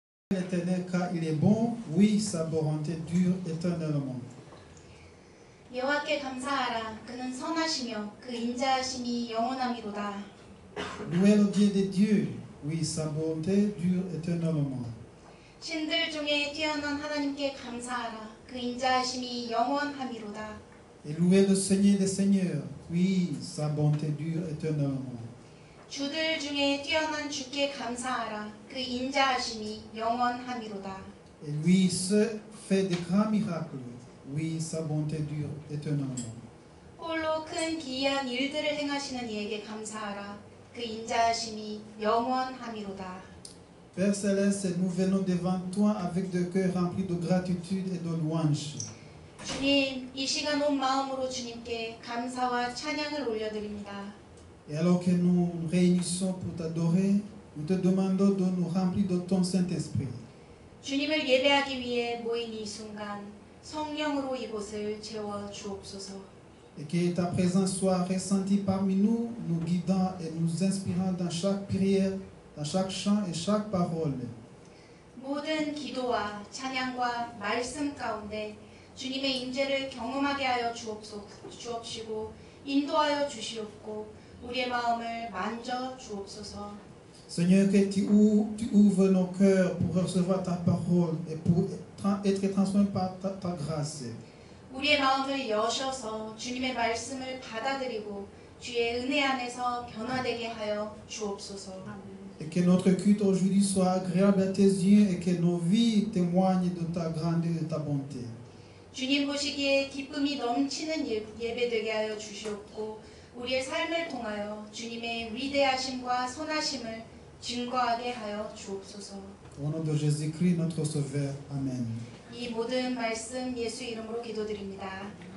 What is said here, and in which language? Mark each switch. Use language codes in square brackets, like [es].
[fr] l'Éternel car il est bon, oui, sa bonté dure éternellement. [ko] 여호와께 감사하라. 그는 선하시며 그 인자하심이 영원함이로다. [fr] Louez le Dieu des dieux, oui, sa bonté dure éternellement. [ko] 신들 중에 뛰어난 하나님께 감사하라. 그 인자하심이 영원함이로다. [fr] Et louez le Seigneur des seigneurs, oui, sa bonté dure éternellement. [ko] 주들 중에 뛰어난 주께 감사하라. 그 인자하심이 영원함이로다. [fr] Et lui seul fait de grands miracles, oui, sa bonté dure éternellement. [ko] 홀로 큰 기이한 일들을 행하시는 이에게 감사하라. 그 인자하심이 영원함이로다. [fr] Père Céleste, nous venons devant toi avec des cœurs remplis de gratitude et de louange. [ko] 주님, 이 시간 온 마음으로 주님께 감사와 찬양을 올려드립니다. [fr] Et alors que nous nous réunissons pour t'adorer, nous te demandons de nous remplir de ton Saint-Esprit. [ko] 주님을 예배하기 위해 모인 이 순간 성령으로 이곳을 채워 주옵소서. [fr] Et que ta présence soit ressentie parmi nous, nous guidant et nous inspirant dans chaque prière, dans chaque chant et chaque parole. [ko] 모든 기도와 찬양과 말씀 가운데 주님의 임재를 경험하게 하여 주옵시고 인도하여 주시옵고 우리의 마음을 만져 주옵소서. [fr] Seigneur, que tu ouvres nos cœurs pour recevoir ta parole et pour être transformé par ta grâce. [ko] 우리의 마음을 여셔서 주님의 말씀을 받아들이고 주의 은혜 안에서 변화되게 하여 주옵소서. [fr] Et que notre culte aujourd'hui soit agréable à tes yeux et que nos vies témoignent de ta grandeur et de ta bonté. [ko] 주님 보시기에 기쁨이 넘치는 예배되게 하여 주시옵고 우리의 삶을 통하여 주님의 위대하심과 선하심을 증거하게 하여 주옵소서. [fr] Au nom de Jésus-Christ, notre Sauveur. Amen. [ko] 이 모든 말씀 예수 이름으로 기도드립니다.